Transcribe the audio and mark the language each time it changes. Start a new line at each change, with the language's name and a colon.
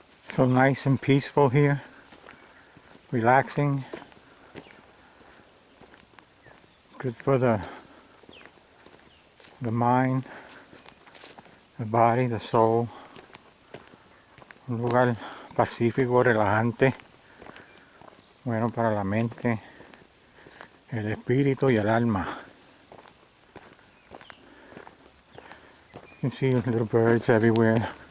English: So nice and peaceful here, relaxing, good for the mind, the body, the soul.
Spanish: Un lugar pacífico, relajante, bueno para la mente, el espíritu y el alma.
English: You can see little birds everywhere.